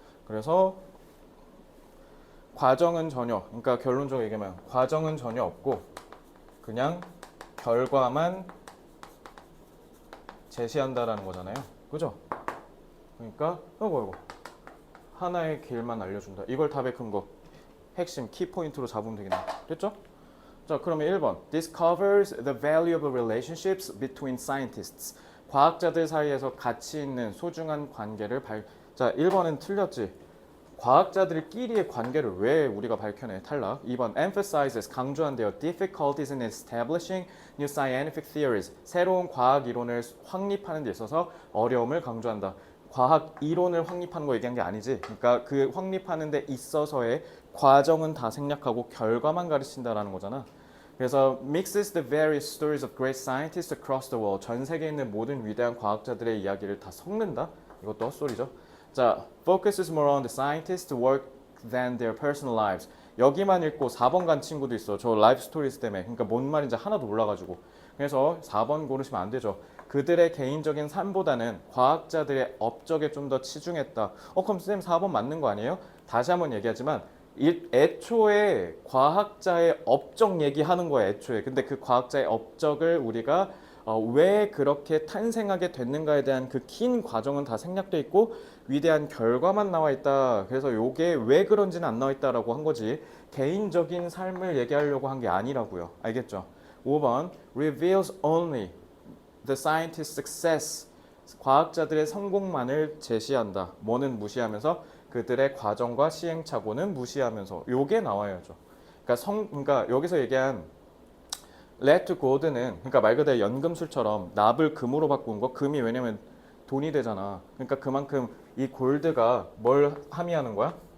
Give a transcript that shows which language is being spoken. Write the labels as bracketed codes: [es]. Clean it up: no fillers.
[ko] 그래서 과정은 전혀 그러니까 결론적으로 얘기하면 과정은 전혀 없고 그냥 결과만 제시한다라는 거잖아요. 그죠? 그러니까 이거 하나의 길만 알려준다. 이걸 답의 근거 핵심 키포인트로 잡으면 되겠네. 됐죠? 자, 그러면 1번. [en] This covers the valuable relationships between scientists. [ko] 과학자들 사이에서 가치 있는 소중한 관계를 자, 1번은 틀렸지. 과학자들끼리의 관계를 왜 우리가 밝혀내? 탈락. 2번. [en] Emphasizes [ko] 강조한대요. [en] Difficulties in establishing new scientific theories. [ko] 새로운 과학 이론을 확립하는 데 있어서 어려움을 강조한다. 과학 이론을 확립하는 거 얘기한 게 아니지. 그러니까 그 확립하는 데 있어서의 과정은 다 생략하고 결과만 가르친다라는 거잖아. 그래서 [en] mixes the various stories of great scientists across the world. [ko] 전 세계에 있는 모든 위대한 과학자들의 이야기를 다 섞는다. 이것도 헛소리죠. 자, [en] focuses more on the scientists' work than their personal lives. [ko] 여기만 읽고 4번 간 친구도 있어. 저 라이프 스토리스 때문에. 그러니까 뭔 말인지 하나도 몰라가지고. 그래서 4번 고르시면 안 되죠. 그들의 개인적인 삶보다는 과학자들의 업적에 좀 더 치중했다. 그럼 쌤 4번 맞는 거 아니에요? 다시 한번 얘기하지만 애초에 과학자의 업적 얘기하는 거야. 애초에. 근데 그 과학자의 업적을 우리가 왜 그렇게 탄생하게 됐는가에 대한 그 긴 과정은 다 생략돼 있고 위대한 결과만 나와 있다. 그래서 요게 왜 그런지는 안 나와 있다라고 한 거지. 개인적인 삶을 얘기하려고 한 게 아니라고요. 알겠죠? [en] 5번 reveals only the scientist's success. [ko] 과학자들의 성공만을 제시한다. 뭐는 무시하면서 그들의 과정과 시행착오는 무시하면서 요게 나와야죠. 그러니까 여기서 얘기한 [en] let to gold [ko] 는 그러니까 말 그대로 연금술처럼 납을 금으로 바꾼 거. 금이 왜냐면 돈이 되잖아. 그러니까 그만큼 이 골드가 뭘 함의하는 거야?